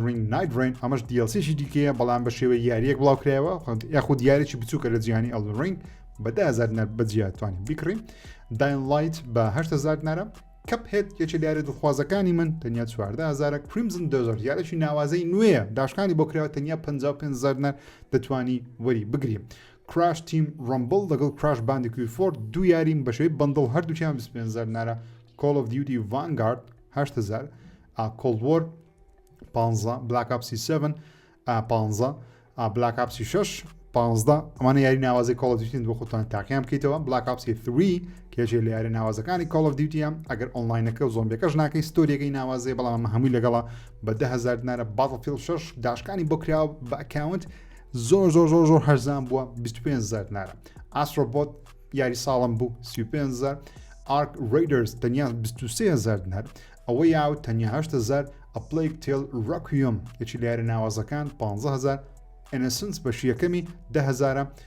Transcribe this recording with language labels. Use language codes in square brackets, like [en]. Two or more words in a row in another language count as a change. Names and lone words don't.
[ckb] Ring Night Rain ئەمەش دیڵسێکی دیکەیە بەڵام بە شێوەی یاریەک بڵاوکرایەوە یاخود یاریی بچووکە لە جیهانی Elden Ring بە 10000 دینار بەجیا توانین بیکڕین Dying Light بە 8000 دینارە کەپهێت یەکێک لە یاری دڵخوازەکانی من تەنیا 14000 Crimson Desert یاریی ناوازەی نوێیە داشکانی بۆ کراوە تەنیا 55000 دینار دەتوانی وەری بگریم Crash Team Rumble لەگەڵ Crash Bandicoot 4 دوو یاریم بە شێوەی بەندڵ هەردووچیان 25000 دینارە Call of Duty Vanguard 8000 Cold War 15 Black Ops 7 15 Black Ops 6 15 ئەمانە یاری ناوازی Call of Duty بۆ خۆتان تاقییان بکەیتەوە Black Ops 3 کێژێ لە یاری ناوازەکانی Call of Duty ئەگەر ئۆنلاینەکە و زۆمبیەکەش ناکەی ستۆریەکەی ناوازێ بەڵام ئەمە هەمووی لەگەڵا بە 10000 دینارە Battlefield 6 داشکانی بۆ کراوە بە ئەکاونت زۆر هەرزان بووە 25000 دینارە Astrobot یاری ساڵم بوو 35000 Ark Raiders تەنیا 23000 دینار ئەوە یاو تەنیا 8000 A Plague Tale Requiem یەکی لە یاری ناوازەکان 15000 Innocence بەشی یەکەمی 10000